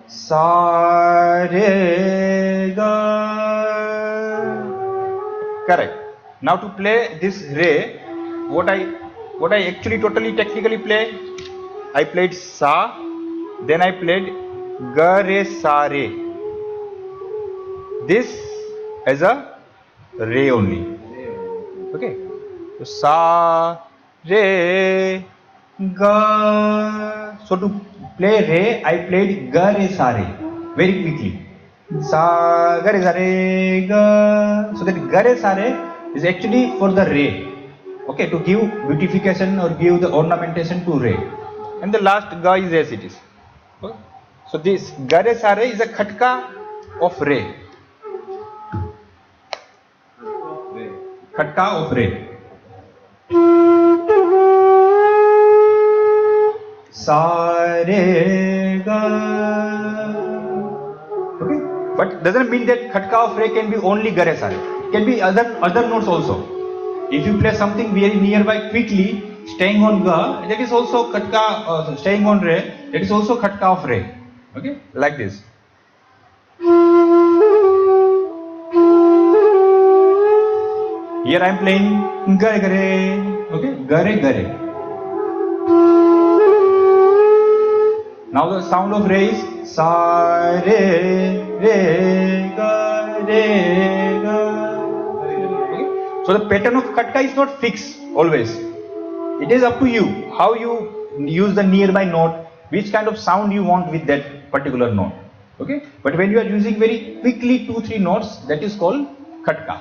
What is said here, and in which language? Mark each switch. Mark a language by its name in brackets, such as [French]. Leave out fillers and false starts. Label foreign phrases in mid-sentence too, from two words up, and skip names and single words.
[English] sa, re, ga. Correct. Now to play this re, what I actually totally technically play, I played sa, then I played ga, re, sa, re. This as a re only. Okay. So sa, re, ga. So to play re, I played ga, re, sa, re very quickly. Sa, ga, re, sa, re, ga. So that ga, re, sa, re is actually for the re. Okay, to give beautification or give the ornamentation to re. And the last ga is as it is. Okay. So this ga, re, sa, re is a khatka of re. Khatka of re. Sa, re, ga. Okay, but doesn't mean that khatka of re can be only ga, re, sa, re. Can be other notes also. If you play something very nearby quickly, staying on ga, that is also khatka. Staying on re, that is also khatka of re. Okay, like this. Here I am playing ga, ga, re. Okay, ga, re, ga, re. Now the sound of re is sa, re, re, ga, re, ga. Okay? So the pattern of khatka is not fixed always. It is up to you how you use the nearby note, which kind of sound you want with that particular note. Okay? But when you are using very quickly 2-3 notes, that is called khatka.